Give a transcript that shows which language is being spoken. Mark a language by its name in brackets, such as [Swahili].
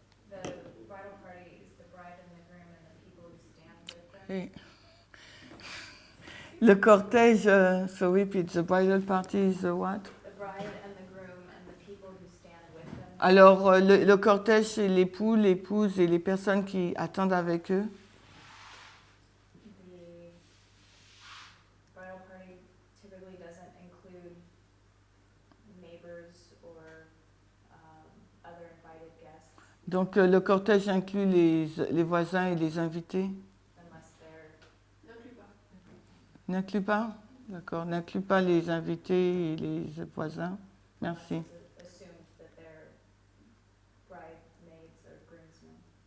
[English] The bridal party is the bride and the groom and the people who stand with them. [French] Oui. Le cortège, [English] so repeat, the bridal party is the what? The bride and the groom and the people who stand with them. [French] Alors, le cortège, c'est l'époux, l'épouse et les personnes qui attendent avec eux. [English] The bridal party typically doesn't include neighbors or other invited guests [French] Donc, le cortège inclut les voisins et les invités. [English] unless they're [French] N'inclut pas. N'inclut pas? D'accord, n'inclut pas les invités et les voisins. Merci. [English] it's assumed that they're bridesmaids or groomsmen.